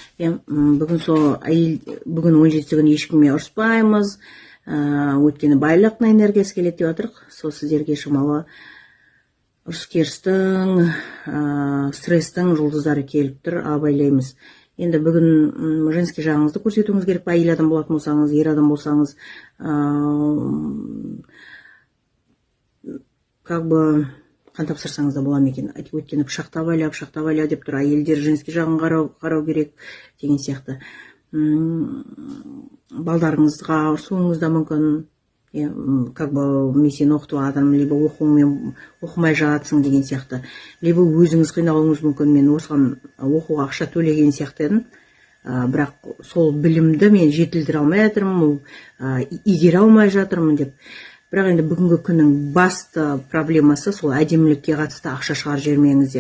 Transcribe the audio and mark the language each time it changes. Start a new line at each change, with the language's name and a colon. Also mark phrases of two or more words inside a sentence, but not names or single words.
Kazakh: Бүгін 17 күн ешкіммен ұрыспаймыз, өйткені байлықтың энергиясы келеді деп жатырық. Сол сіздерге шамалы ұрыс-керістің, стресстің жұлдыздары келіп тұр, абайлаймыз. Енді бүгін женский жағыңызды көрсетуіңіз керек, әйел адам болатын болсаңыз, ер адам болсаңыз,
Russian: как бы
Kazakh: қан тапсырсаңыз да болады екен. Өйткені пышақты абайла деп тұр, әйелдер женский жағын қарау керек деген сияқты. Балдарыңызға ұрсуыңыз да мүмкін.
Russian: Как бы
Kazakh: мен сені оқытып жатырмын, либо оқымай жатсың деген сияқты, либо өзіңіз қиналуыңыз мүмкін, мен осыған оқуға ақша төлеген сияқты едім, бірақ сол білімді мен жетілдіре алмай жатырмын, игере алмай жатырмын деп. Бірақ енді бүгінгі күннің басты проблемасы сол әдемілікке қатысты ақша шығарып жібермеңіздер.